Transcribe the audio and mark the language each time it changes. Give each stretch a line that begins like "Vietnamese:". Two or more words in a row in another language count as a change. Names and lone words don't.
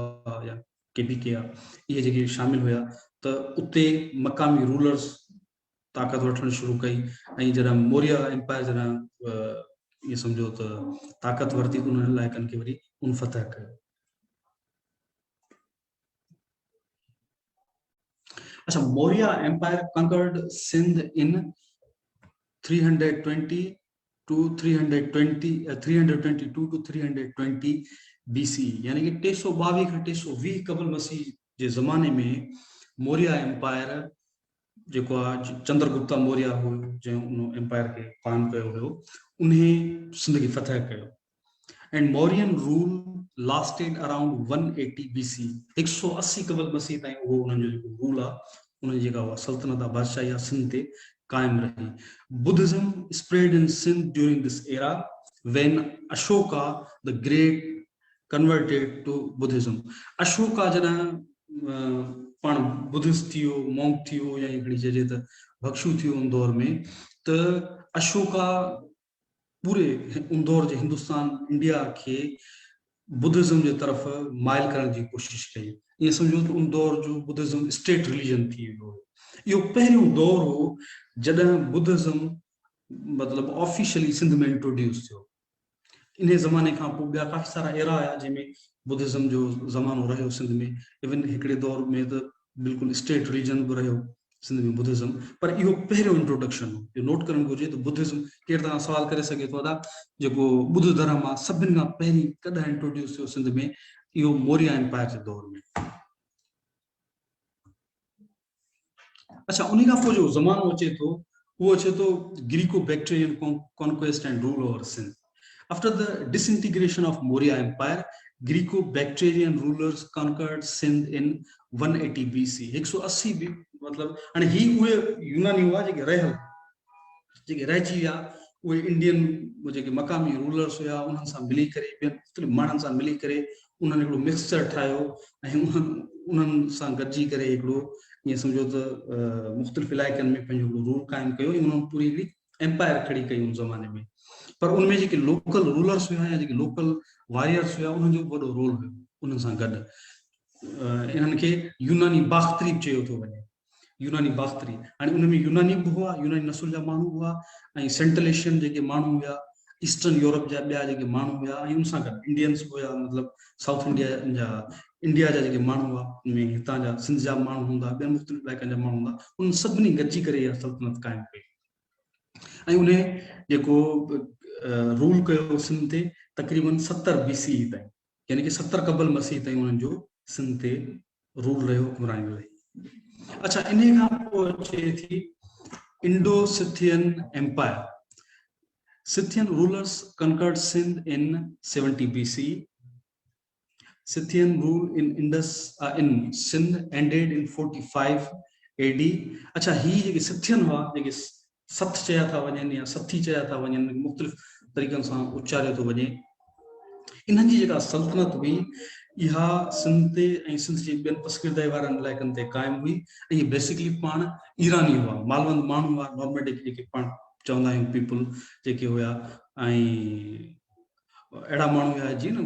Sindhi: आहे या KPK आहे इहे जेके शामिल हुया त उते मक़ामी रूलर्स ताक़त वठणु शुरू कई ऐं जॾहिं मौर्य एम्पायर जॾहिं ये समझो त ताक़त वरती त उन्हनि इलाइक़नि खे वरी मुनफ़तह कयो अच्छा
English: Maurya Empire conquered Sindh in 320 to
Sindhi: 322 to 320 BC यानी कि 322 खां 320 कबल मसीह जे ज़माने में मौर्य एम्पायर जेको आहे चंद्रगुप्ता मौर्य हो जंहिं उन एम्पायर खे क़ाइमु कयो हुयो उन सिंध खे फतह कयो
English: and Mauryan rule lasted around 180 BC
Sindhi: 180 कबल मसीह ताईं उहो उन्हनि जो जेको रूल आहे उन जेका उहा सल्तनत आहे बादशाही आहे सिंध ते कायम रही
English: Buddhism spread in Sindh during this era when Ashoka the Great converted to Buddhism
Sindhi: अशोका जॾहिं पाण बुद्धिस्ट थियो मॉन्क थियो या हिकिड़ी चइजे त भक्षु थियो उन दौर में त अशोका पूरे उन दौर जे हिंदुस्तान इंडिया के बुद्धिज्म जे तरफ़ माइल करण जी कोशिश कई ये समझो त उन दौर जो बुद्धिज्म
English: state religion
Sindhi: थी वियो इहो पहिरियों दौर हो जॾहिं बुद्धिज्म मतलब ऑफिशियली सिंध में इंट्रोड्यूस थियो इन ज़माने खां पोइ ॿिया काफ़ी सारा एरा आया जंहिंमें बुद्धिज्म जो ज़मानो रहियो सिंध में इवन हिकिड़े दौर में त बिल्कुलु
English: state religion
Sindhi: बि रहियो सिंध में बुद्धिज्म पर इहो पहिरियों इंट्रोडक्शन हो इहो नोट करणु घुरिजे त बुद्धिज्म केरु तव्हां सवाल करे सघे थो दादा जेको बुद्ध धर्म आहे सभिनि खां पहिरीं कॾहिं इंट्रोड्यूस थियो सिंध में इहो मौर्य एम्पायर जे दौर में अच्छा उन खां पोइ जो ज़मानो अचे थो उहो अचे थो
English: Greco-Bactrian conquest and rule over Sindh After the disintegration of Maurya Empire, Greco-Bactrian rulers conquered Sindh in 180 BC.
Sindhi: 180 भी मतलब अने ही उहे यूनानी हुआ जेके रहल जेके रहिजी विया उहे इंडियन जेके मक़ामी रूलर्स हुया उन्हनि सां मिली करे ॿियनि मुख़्तलिफ़ माण्हुनि सां मिली करे उन्हनि हिकिड़ो मिक्सचर ठाहियो ऐं उन्हनि सां गॾिजी करे हिकिड़ो ईअं सम्झो त मुख़्तलिफ़ इलाइक़नि में पंहिंजो हिकिड़ो रूल क़ाइमु कयो ऐं उन्हनि पूरी हिकिड़ी एम्पायर खड़ी कई उन ज़माने में पर उनमें जेके
English: local rulers
Sindhi: हुआ या जेके
English: local warriors
Sindhi: हुआ उन्हनि जो वॾो रोल हुयो उन्हनि सां गॾु इन्हनि खे यूनानी बाख़्तरी चयो थो वञे यूनानी बाख़्तरी हाणे उनमें यूनानी बि हुआ यूनानी नसुल जा माण्हू हुआ ऐं
English: Central Asian
Sindhi: जेके माण्हू हुआ ईस्टर्न यूरोप जा ॿिया जेके माण्हू हुआ ऐं उन सां गॾु इंडियंस हुआ मतिलबु साउथ इंडिया जा जेके माण्हू हुआ उनमें हितां जा सिंध जा माण्हू हूंदा ॿियनि मुख़्तलिफ़ इलाइक़नि जा माण्हू हूंदा उन सभिनी गॾिजी करे इहा सल्तनत क़ाइमु कई ऐं उन जेको रूल कयो सिंध ते तक़रीबन 70 BC ताईं यानी कि 70 कबल मसीह ताईं उन्हनि जो सिंध ते रूल रहियो हुकमरानी रही अच्छा इन खां पोइ अचे थी इंडो सिथियन एम्पायर
English: Scythian rulers conquered Sindh in 70 BC. Scythian rule in Indus in Sindh ended in 45 AD.
Sindhi: अच्छा ही जेके Scythian हुआ जेके सथ चया था वञनि या सथी चया था वञनि मुख़्तलिफ़ तरीक़नि सां उच्चारियो थो वञे इन्हनि जी जेका सल्तनत हुई इहा सिंध ते ऐं सिंध जे ॿियनि पसकीरदाई वारनि इलाइक़नि ते क़ाइमु हुई ऐं बेसिकली पाण ईरानी हुआ मालवंद माण्हू हुआ नॉर्मेटिक जेके पाण चवंदा आहियूं पीपल जेके हुया ऐं अहिड़ा माण्हू हुया जीअं न